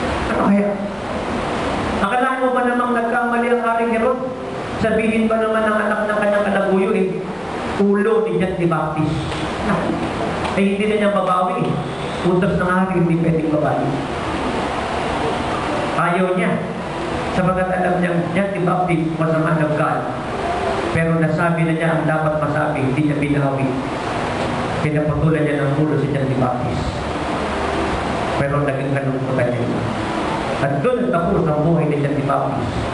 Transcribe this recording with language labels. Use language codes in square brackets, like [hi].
[tl] Ano kaya? Akala mo ba namang nagkamali ang Haring Herod? Sabihin ba naman ng anak ng kanyang kalaguyo ulo ni John the Baptist? Ay hindi na niya babawi. Utos ng hari, hindi pwedeng babawi. Ayaw niya. Sabagat alam niya, [en] John the Baptist was a man of God. [tl] Pero nasabi na niya ang dapat masabi, hindi niya binawi. Pinaputulan niya ng ulo si John the Baptist. Pero naging kalungkutan niya. At doon tapos ang buhay ni John the Baptist.